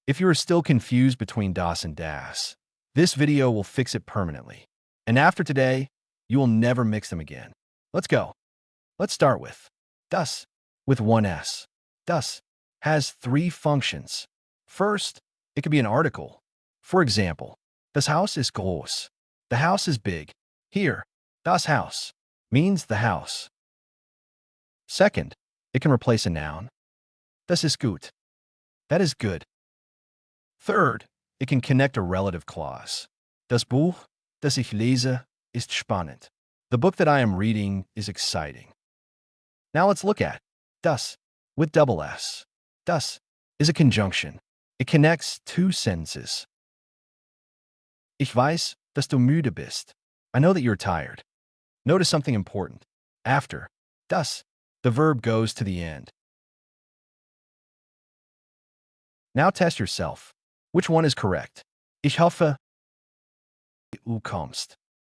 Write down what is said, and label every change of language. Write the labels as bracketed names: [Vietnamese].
[English] If you are still confused between DASS and DASS, this video will fix it permanently. And after today, you will never mix them again. Let's go. Let's start with DASS with one S. DASS has three functions. First, it could be an article. For example, [German] das Haus ist groß. [English] The house is big. Here, [German] das Haus [English] means the house. Second, it can replace a noun. [German] Das ist gut. [English] That is good. Third, it can connect a relative clause. [German] Das Buch, das ich lese, ist spannend. [English] The book that I am reading is exciting. Now let's look at DASS with double S. DASS is a conjunction. It connects two sentences. [German] Ich weiß, dass du müde bist. [English] I know that you're tired. Notice something important. After DASS, the verb goes to the end. Now test yourself. Which one is correct? [German] Ich hoffe, du kommst.